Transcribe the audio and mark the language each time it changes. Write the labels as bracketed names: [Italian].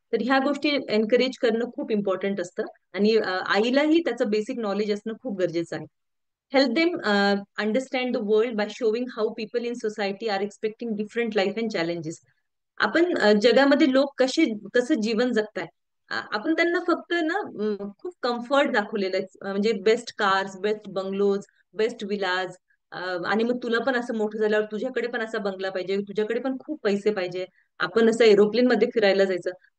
[Marathi] तर ह्या गोष्टी एनकरेज करणं खूप इम्पॉर्टंट असतं आणि आईलाही त्याचं बेसिक नॉलेज असणं खूप गरजेचं आहे. [English] Help them understand the world by showing how people in society are expecting different life and challenges. [Marathi] आपण जगामध्ये लोक कसं जीवन जगताय. आपण त्यांना फक्त ना खूप कम्फर्ट दाखवलेलं आहे. म्हणजे best cars, best bungalows, best villas, आणि मग तुला पण असं मोठं झाल्यावर तुझ्याकडे पण असा बंगला पाहिजे, तुझ्याकडे पण खूप पैसे पाहिजे, आपण असं एरोप्लेन मध्ये फिरायला जायचं.